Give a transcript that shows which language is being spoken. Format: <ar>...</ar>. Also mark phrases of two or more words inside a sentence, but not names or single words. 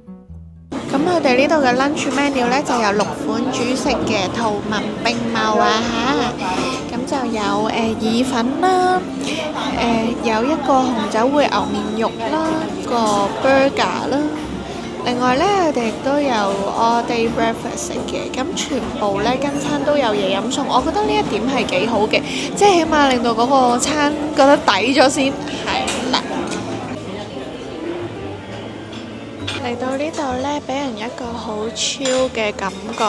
<yue>咁佢哋呢度嘅</yue> <en>lunch menu</en> <yue>呢，就有6款主食嘅，圖文並茂啊嚇。咁就有意粉啦，有一個紅酒燴牛面肉啦，個 burger 啦。另外呢，佢哋亦都有</yue> <en>all day breakfast</en> <yue>嘅，咁全部呢跟餐都有嘢飲送，我覺得呢一點係幾好嘅，即係起碼令到嗰個餐覺得抵咗先。係啦。嚟到呢度呢，俾人一個好 chill 嘅感覺。</yue>